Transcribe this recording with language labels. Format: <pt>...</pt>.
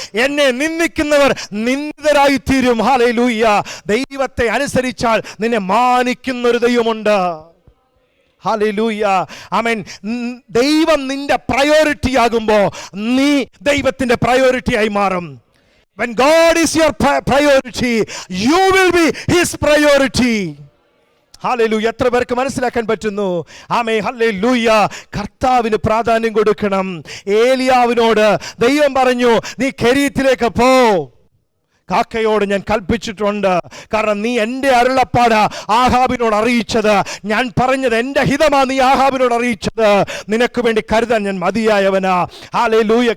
<ml>എന്നെ നിന്ദിക്കുന്നവർ നിന്ദിതരായി തീരും. ഹല്ലേലൂയ. ദൈവത്തെ അനുസരിച്ചാൽ നിന്നെ മാനിക്കുന്ന ഒരു ദൈവമുണ്ട്. ഹല്ലേലൂയ. ആമേൻ. ദൈവം നിന്റെ പ്രയോറിറ്റി ആകുമ്പോൾ നീ ദൈവത്തിന്റെ പ്രയോറിറ്റി ആയി മാറും.</ml> <en>When God is your priority, you will be his priority.</en> <ml>Hallelujah. എത്ര പേർക്ക് മനസ്സിലാക്കാൻ പറ്റുന്നു? ആമേൻ. ഹല്ലേലൂയ. കർത്താവിന് പ്രാധാന്യം കൊടുക്കണം. ഏലിയാവിനോട് ദൈവം പറഞ്ഞു, നീ കെരീത്തിലേക്ക് പോ. കാക്കയോട് ഞാൻ കൽപ്പിച്ചിട്ടുണ്ട്, കാരണം നീ എൻ്റെ അരുളപ്പാട് ആഹാബിനോട് അറിയിച്ചത്, ഞാൻ പറഞ്ഞത് എൻ്റെ ഹിതമാ നീ ആഹാബിനോട് അറിയിച്ചത്, നിനക്ക് വേണ്ടി കരുതാൻ ഞാൻ മതിയായവനാ. ഹല്ലേലൂയ.</ml>